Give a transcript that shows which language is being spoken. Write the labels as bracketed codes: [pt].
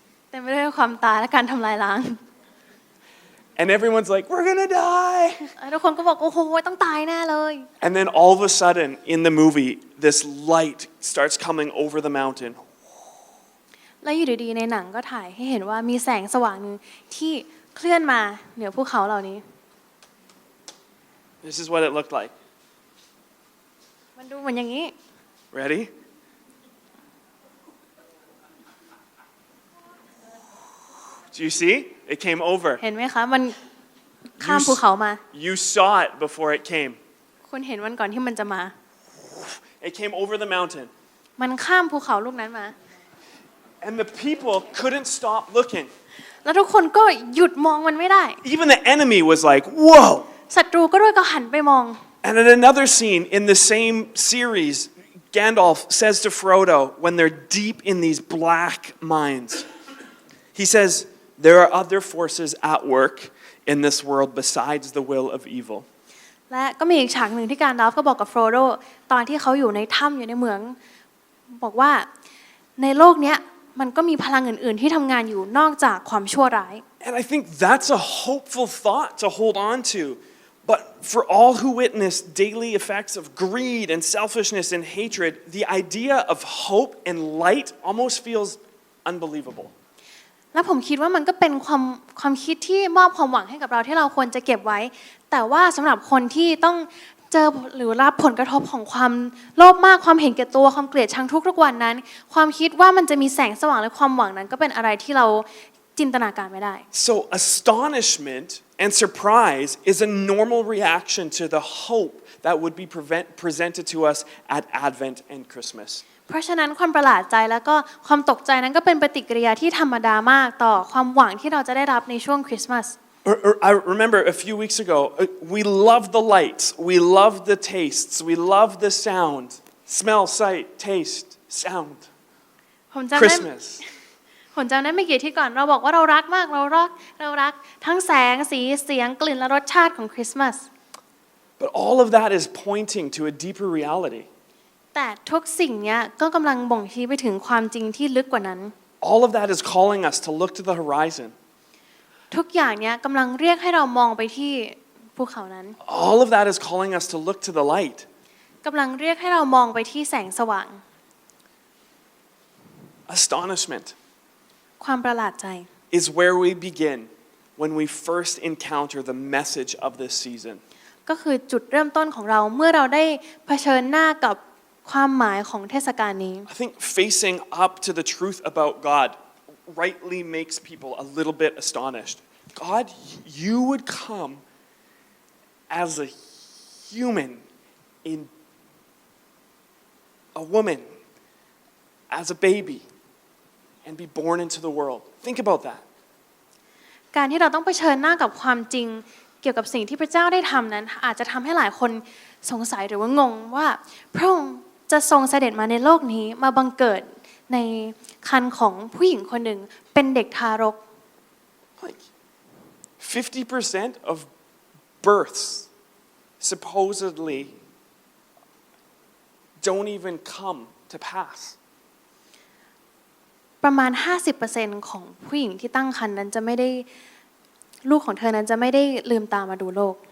[th] เต็มไปด้วยความตายและการทำลายล้าง [en] And everyone's like, we're gonna die. [th] ทุกคนก็บอกต้องตายแน่เลย [en] And then all of a sudden, in the movie, this light starts coming over the mountain. [th] แล้วอยู่ดีๆในหนังก็ถ่ายให้เห็นว่ามีแสงสว่างนึงที่เคลื่อนมาเหนือภูเขาเหล่านี้ [en] This is what it looked like. [th] มันดูเหมือนอย่างนี้ [en] Ready? Do you see? It came over. [th] เห็นไหมคะมันข้ามภูเขามา [en] You saw it before it came. [th] คุณเห็นมันก่อนที่มันจะมา [en] It came over the mountain. [th] มันข้ามภูเขาลูกนั้นมา [en] And the people couldn't stop looking. [th] แล้วทุกคนก็หยุดมองมันไม่ได้ [en] Even the enemy was like, whoa. [th] ศัตรูก็ด้วยก็หันไปมอง [en] And in another scene in the same series, Gandalf says to Frodo when they're deep in these black mines, he says, there are other forces at work in this world besides the will of evil. [th] และก็มีอีกฉากหนึ่งที่การดาฟก็บอกกับโฟโรตอนที่เขาอยู่ในถ้ำอยู่ในเหมืองบอกว่าในโลกนี้มันก็มีพลังอื่นๆที่ทำงานอยู่นอกจากความชั่วร้าย [en] And I think that's a hopeful thought to hold on to. But for all who witness daily effects of greed and selfishness and hatred, the idea of hope and light almost feels unbelievable. [th] และผมคิดว่ามันก็เป็นความคิดที่มอบความหวังให้กับเราที่เราควรจะเก็บไว้แต่ว่าสำหรับคนที่ต้องเจอหรือรับผลกระทบของความโลภมากความเห็นแก่ตัวความเกลียดชังทุกวันนั้นความคิดว่ามันจะมีแสงสว่างและความหวังนั้นก็เป็นอะไรที่เราจินตนาการไม่ได้ [en] So astonishment and surprise is a normal reaction to the hope that would be presented to us at Advent and Christmas. [th] เพราะฉะนั้นความประหลาดใจแล้วก็ความตกใจนั้นก็เป็นปฏิกิริยาที่ธรรมดามากต่อความหวังที่เราจะได้รับในช่วงคริสต์มาส [en] I remember a few weeks ago, we love the lights, we love the tastes, we love the sound, smell, sight, taste, sound. [th] ผมจำได้ [en] Christmas. [th] ผมจำได้ไม่กี่ที่ก่อนเราบอกว่าเรารักมากเรารักทั้งแสงสีเสียงกลิ่นและรสชาติของคริสต์มาส [en] But all of that is pointing to a deeper reality. [th] แต่ทุกสิ่งเนี้ยก็กำลังบ่งชี้ไปถึงความจริงที่ลึกกว่านั้น [en] All of that is calling us to look to the horizon. [th] ทุกอย่างเนี้ยกำลังเรียกให้เรามองไปที่ภูเขานั้น [en] All of that is calling us to look to the light. [th] กำลังเรียกให้เรามองไปที่แสงสว่าง [en] Astonishment [th] ความประหลาดใจ [en] is where we begin when we first encounter the message of this season. [th] ก็คือจุดเริ่มต้นของเราเมื่อเราได้เผชิญหน้ากับความหมายของเทศกาลนี้ [en] I think facing up to the truth about God rightly makes people a little bit astonished. God, you would come as a human in a woman, as a baby, and be born into the world. Think about that. [th] การที่เราต้องเผชิญหน้ากับความจริงเกี่ยวกับสิ่งที่พระเจ้าได้ทำนั้นอาจจะทำให้หลายคนสงสัยหรือว่างงว่าพระองค์จะทรงเสด็จมาในโลกนี้มาบังเกิดในครรภ์ของผู้หญิงคนหนึ่งเป็นเด็กทารก [en] Like 50% of births supposedly don't even come to pass. [th] ประมาณ 50% ของผู้หญิงที่ตั้งครรภ์นั้นจะไม่ได้ลูกของเธอนั้นจะไม่ได้ลืมตามาดูโลก